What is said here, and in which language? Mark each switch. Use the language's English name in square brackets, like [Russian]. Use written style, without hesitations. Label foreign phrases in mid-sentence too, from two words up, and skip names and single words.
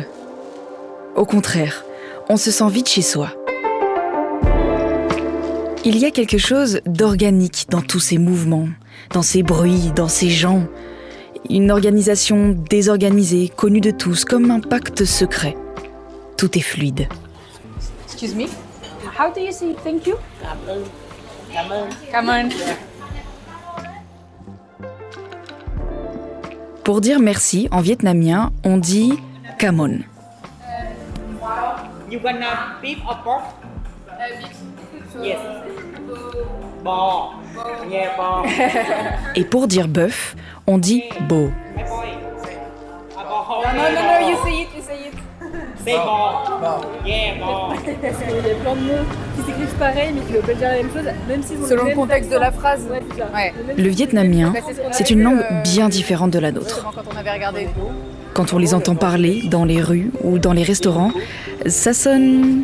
[French] Au contraire, on se sent vite chez soi. Il y a quelque chose d'organique dans tous ces mouvements, dans ces bruits, dans ces gens. Une organisation désorganisée, connue de tous, comme un pacte secret. Tout est fluide. [English] Excuse me. How do you say thank you? Come on. [French] Pour dire merci en vietnamien, on dit [English] "Come on". You gonna beef or pork? Yes. Bò. Yeah, bò. [French] Et pour dire bœuf, on dit "bo". [English] My boy. No, you say it, Say bò. Yeah, bò. [French] Parce qu'il y a plein de mots qui s'écrivent pareil mais qui veulent pas dire la même chose, même si Selon le contexte de la phrase. Ouais, c'est ça. Ouais. Le vietnamien, c'est une langue bien différente de la nôtre. Quand on avait regardé. Quand on les entend parler dans les rues ou dans les restaurants, ça sonne